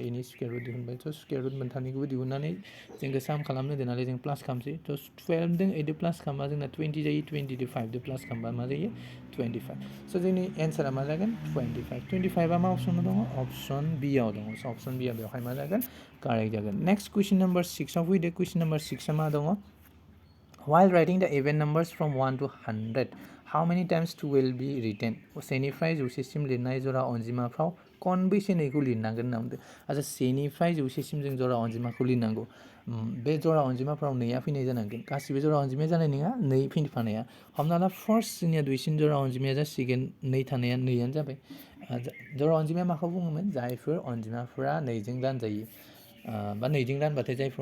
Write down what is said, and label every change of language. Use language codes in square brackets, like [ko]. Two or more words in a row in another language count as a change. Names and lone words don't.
[brx] इनि [en] square root [brx] दिहुनबाय थ' [en] square root [brx] मोनथामनिखौबो दिहुननानै जोंखौ साम खालामनो होदों नालाय जों प्लास खालामसै थ' 12 जों 8 प्लास खालामबा जोंना 20 जायो 20 जों 5 जों प्लास खालामबा मा जायो 25 स' जोंनि एन्सारा मा जागोन 25 25आ मा अप्सनाव दङ [en] option B [brx] आव दङ स' [en] option B [brx] आ बेवहाय मा जागोन कारेक्ट जागोन [en] next question number 6 [brx] आव फैदो [en] question number 6 [brx] आ मा दङ [en] While writing the even numbers from 1 to 100, how many times 2 will be written? [brx] सेनिफ्राय जौसेसिम लिरनाय जरा अनजिमाफ्राव खनबेसे नैखौ लिरनांगोन होनना बुंदों आच्छा सेनिफ्राय जौसेसिम जों जरा अनजिमाखौ लिरनांगौ बे जरा अनजिमाफ्राव नैया फैनाय जानांगोन गासिबो जरा अनजिमाया जानाय नङा नै फैफानाया हमना ला फार्स्ट जोंनिया दुइसिन जरा अनजिमाया जासिगोन नै थानाया नैयानो जाबाय जरा अनजिमाया माखौ बुङोमोन जायफोर अनजिमाफोरा नैजों दानजायो बा नैजों दानबाथाय जायफोर